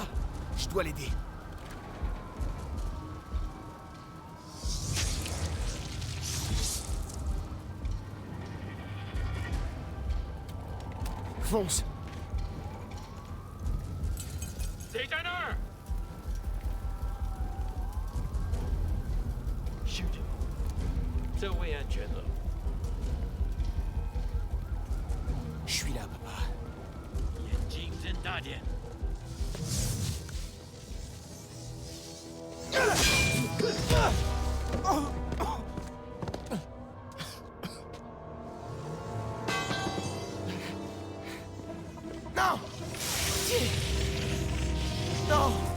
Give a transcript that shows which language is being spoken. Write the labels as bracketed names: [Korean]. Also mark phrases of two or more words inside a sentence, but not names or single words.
[French] Je dois l'aider. Fonce. Détoneur! Shoot. [Chinese] 这位安全了。 [French] Je suis là, papa. [Chinese] 眼睛睁大点。 [French] Non! Non!